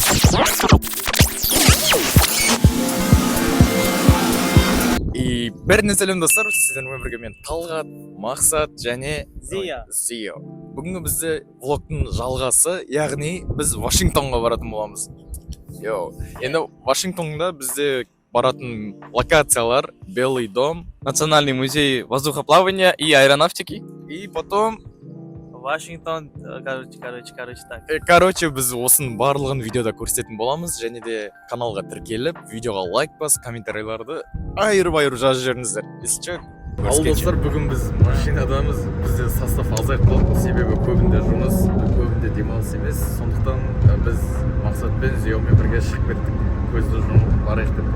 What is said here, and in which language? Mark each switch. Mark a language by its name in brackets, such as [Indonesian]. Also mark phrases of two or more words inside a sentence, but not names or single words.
[Kazakh] Бәріне сәлем достар, сіздермен бірге мен Талғат, Мақсат және Зия. Бүгінгі бізде влогтың жалғасы, яғни біз Вашингтонға баратын боламыз. Енді Вашингтонда бізде баратын локациялар Белый дом, [Russian] Национальный музей воздухоплавания и аэронавтики. И потом Вашингтон, так. [Kazakh] Короче, біз осының барлығын видеода көрсететін боламыз, және де каналға тіркеліп, видеоға лайк бас, комментарийларды айырып жазып жіберіңіздер. Естіше? Ал достар, бүгін біз машинадамыз, бізде состав азайып қалды, себебі көбінде жұмыс, көбінде демалыс емес, сондықтан біз Мақсатпен Зиямен бірге шығып кеттік, көзді жұмып барайық деп.